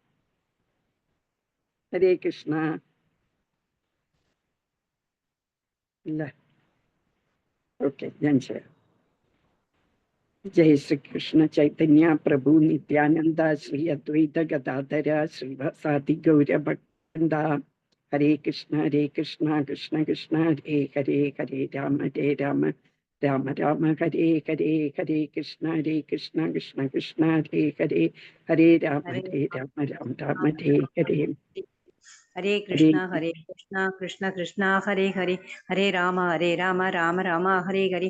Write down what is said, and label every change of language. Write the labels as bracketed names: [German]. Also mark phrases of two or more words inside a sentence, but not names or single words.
[Sanskrit] ഹരേ കൃഷ്ണ. [Malayalam] ഇല്ല, ഓക്കെ, ഞാൻ ചെയ്യാം. [Sanskrit] ജയ ശ്രീകൃഷ്ണ ചൈതന്യ പ്രഭു നിത്യാനന്ദ ശ്രീ അദ്വൈത ഗദാധര ശ്രീവാസാദി ഗൗരഭക്ത. ഹരേ കൃഷ്ണ കൃഷ്ണ കൃഷ്ണ ഹരേ ഹരേ, ഹരേ രാമ രാമ രാമ ഹരേ ഹരേ, ഹരേ കൃഷ്ണ കൃഷ്ണ കൃഷ്ണ ഹരേ ഹരേ, ഹരേ രാമ രാമ രാമ ഹരേ ഹരേ. ഹരേ കൃഷ്ണ കൃഷ്ണ കൃഷ്ണ ഹരേ ഹരേ, ഹരേ രാമ രാമ രാമ ഹരേ ഹരേ.